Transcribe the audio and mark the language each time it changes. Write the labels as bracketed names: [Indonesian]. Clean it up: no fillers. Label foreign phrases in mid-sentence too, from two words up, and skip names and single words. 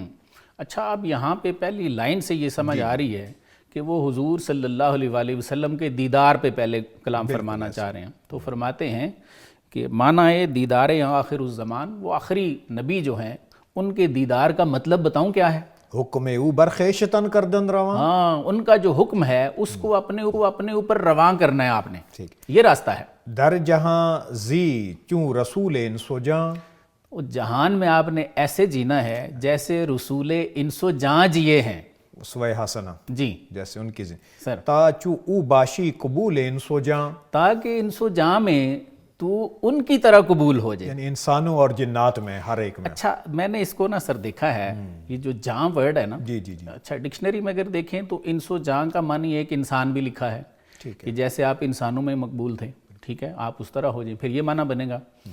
[Urdu] اچھا، اب یہاں پہ پہلی لائن سے یہ سمجھ آ رہی ہے کہ وہ حضور [Arabic] صلی اللہ علیہ وآلہ وسلم [Urdu] کے دیدار پہ پہلے کلام فرمانا چاہ رہے ہیں، تو فرماتے ہیں کہ [Persian] معنی دیدار آخر الزمان، [Urdu] وہ آخری نبی جو ہیں ان کے دیدار کا مطلب بتاؤں کیا ہے؟ [Persian] حکم او برخیشتن کردن رواں، [Urdu] ہاں، ان کا جو حکم ہے اس کو اپنے اوپر رواں کرنا ہے آپ نے، یہ راستہ ہے۔ [Persian] در جہاں زی چوں رسول انسو جاں، [Urdu] جہان میں آپ نے ایسے جینا ہے جیسے رسول انسو جاں جیے ہیں، اسوہ حسنہ، جی جیسے ان کی سر، [Persian] تا چو او باشی قبول انسو جاں، [Urdu] تاکہ انسو جاں میں تو ان کی طرح قبول ہو جائے، یعنی انسانوں اور جنات میں ہر ایک میں۔ اچھا، میں نے اس کو نا سر دیکھا ہے، یہ جو جاں ورڈ ہے نا، جی جی جی، اچھا ڈکشنری میں اگر دیکھیں تو انسو جاں کا معنی ایک انسان بھی لکھا ہے، ٹھیک ہے، کہ جیسے آپ انسانوں میں مقبول تھے، ٹھیک ہے، آپ اس طرح ہو جائیں، پھر یہ معنی بنے گا۔